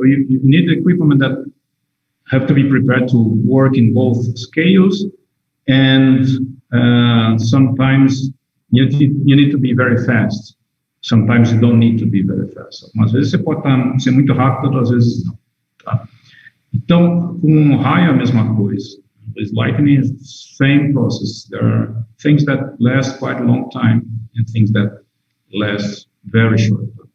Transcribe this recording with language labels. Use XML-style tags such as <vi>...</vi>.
<en>So you need equipment that have to be prepared to work in both scales, and sometimes you need to be very fast. Sometimes you don't need to be very fast.</en> <pt>Algumas vezes você pode ser muito rápido, outras vezes não. Tá? Então, com um raio é a mesma coisa.</pt> <en>With lightning is the same process. There are things that last quite a long time and things that last very short.</en>